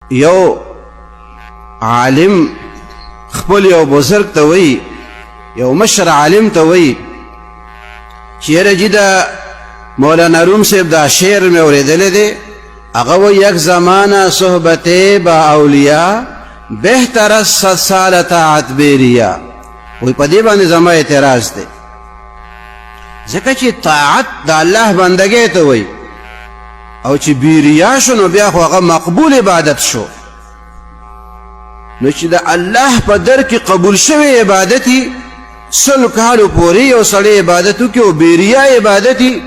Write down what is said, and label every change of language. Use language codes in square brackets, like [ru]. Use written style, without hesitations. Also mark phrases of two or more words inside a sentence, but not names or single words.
[ps] یو عالم خپل یو بزرگ ته وی، یو مشر عالم ته وی چې یاره جی دا مولانا روم صاحب دا شعر میں اوریدلے دے، اغا و [fa] یک زمانہ صحبت با اولیاء بہتر از 100 سال طاعت بیریا. [ps] وی پا دی باندې زما اعتراض دے، ځکه چې طاعت دا اللہ بندگی ته وی او چې بیریا شو نو بیا خو هغه مقبول عبادت شو. نو چې د الله په در کې قبول شوی عبادتي 100 کالو پورې یو سړی عبادت وکړي او بیریا عبادتي.